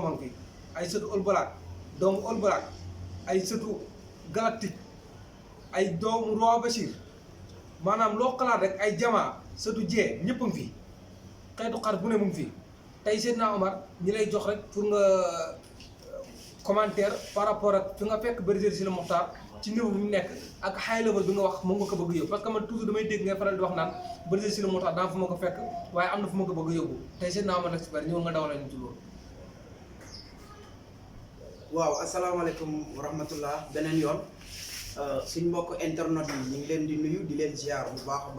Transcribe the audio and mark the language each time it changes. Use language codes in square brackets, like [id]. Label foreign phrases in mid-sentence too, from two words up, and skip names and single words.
[wo] a ngi fi ay sëtu All Black doomu All Black ay sëtu Galactique ay doomu Roi Bachir maanaam loo xalaat rek ay jamaa sëtu jee ñëpp a ngi fi xeetu xar bu ne mu ngi fi tey Seydina Omar ñi lay jox rek pour nga commentaire [fr] par rapport [wo] ak fi nga fekk bergerie Sylla Mokhtar ci niveau bi mu nekk ak [en] high level [wo] bi nga wax moom nga ko bëgg yóbbu parce que man toujours damay dégg ngay faral di wax naan bergerie Sylla Mokhtar daa fu ma ko fekk waaye am na fu ma ko bëgg yóbbu tey Seydina Omar l'expert ñëw nga dawal ñu ci loolu. waaw [ar] السلام عليكم ورحمة الله [wo] beneen yoon suñ mbokk internet yi ñu ngi leen di nuyu di leen ziar bu baax a